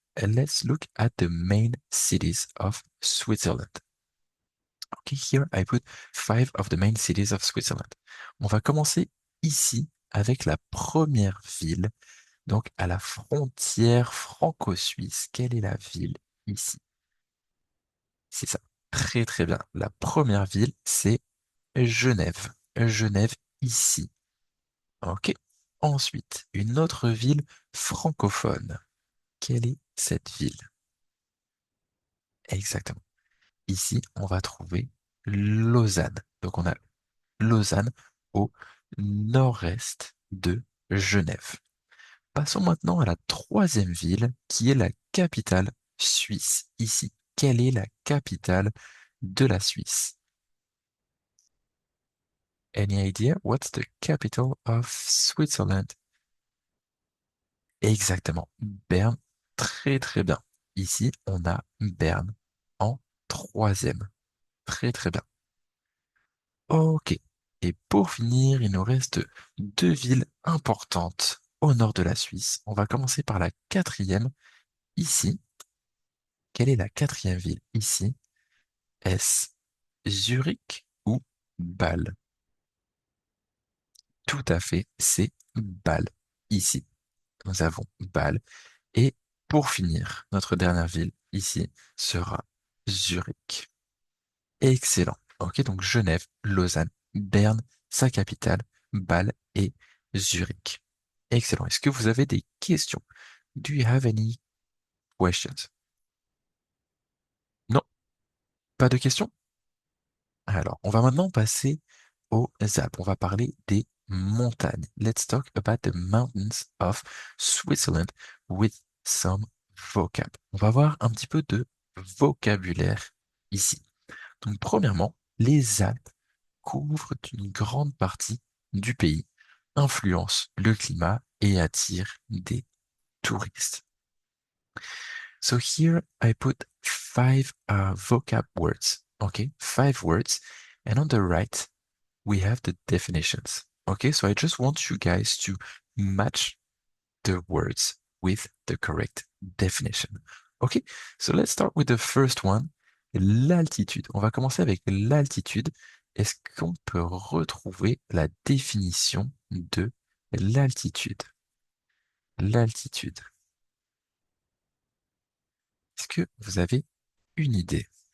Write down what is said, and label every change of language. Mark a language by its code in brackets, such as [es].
[en] Let's look at the main cities of Switzerland. Okay, here I put five of the main cities of Switzerland. [fr] On va commencer ici avec la première ville, donc à la frontière franco-suisse. Quelle est la ville ici? C'est ça. Très très bien. La première ville, c'est Genève. Genève ici. Ok. Ensuite, une autre ville francophone. Quelle est cette ville? Exactement. Ici, on va trouver Lausanne. Donc on a Lausanne au nord-est de Genève. Passons maintenant à la troisième ville qui est la capitale suisse. Ici, quelle est la capitale de la Suisse? [en] Any idea? What's the capital of Switzerland? [fr] Exactement, Berne. Très très bien. Ici, on a Berne en troisième. Très très bien. Ok. Et pour finir, il nous reste deux villes importantes au nord de la Suisse. On va commencer par la quatrième. Ici, quelle est la quatrième ville ici? Est-ce Zurich ou Bâle? Tout à fait, c'est Bâle. Ici, nous avons Bâle. Et pour finir, notre dernière ville ici sera Zurich. Excellent. Ok, donc Genève, Lausanne, Berne, sa capitale, Bâle et Zurich. Excellent. Est-ce que vous avez des questions? [en] Do you have any questions? [fr] Non, pas de questions? Alors, on va maintenant passer aux Alpes. On va parler des montagnes. [en] Let's talk about the mountains of Switzerland with some vocab. [fr] On va voir un petit peu de vocabulaire ici. Donc, premièrement, les Alpes couvrent une grande partie du pays, influencent le climat et attirent des touristes. [en] So here I put five vocab words. Okay, five words. And on the right, we have the definitions. Okay, so I just want you guys to match the words with the correct definition. Ok, so let's start with the first one, l'altitude. [fr] On va commencer avec l'altitude. Est-ce qu'on peut retrouver la définition de l'altitude? L'altitude. Est-ce que vous avez une idée?